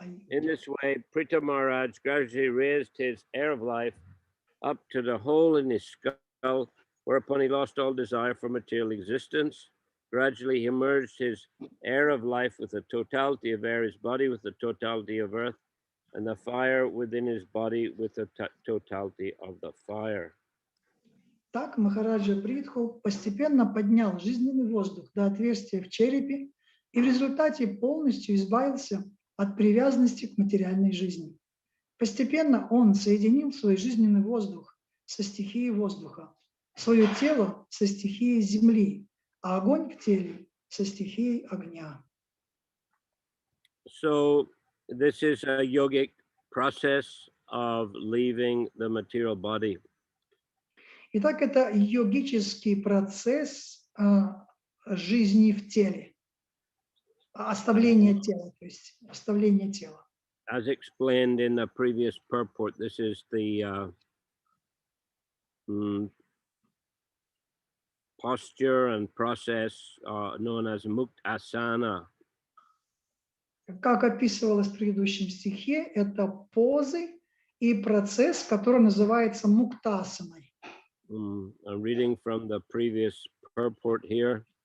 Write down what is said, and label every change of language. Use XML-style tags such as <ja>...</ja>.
<en>In this way, Pritha Maharaj gradually raised his air of life up to the hole in his skull, whereupon he lost all desire for material existence. Gradually, he merged his air of life with the totality of air, his body with the totality of earth, and the fire within his body with the totality of the fire.</en> <ru>Так Махараджа Притху постепенно поднял жизненный воздух до отверстия в черепе и в результате полностью избавился от привязанности к материальной жизни. Постепенно он соединил свой жизненный воздух со стихией воздуха, свое тело со стихией земли, а огонь в теле со стихией огня.</ru> <en>So this is a yogic process of leaving the material body.</en> <ru>Итак, это йогический процесс жизни в теле, оставление тела, то есть оставление тела.</ru> <en>As explained in the previous purport, this is the posture and process known as muktasana.</en> <ru>Как описывалось в предыдущем стихе, это позы и процесс, который называется муктасаной.</ru> <en>I'm reading from the previous purport here.</en>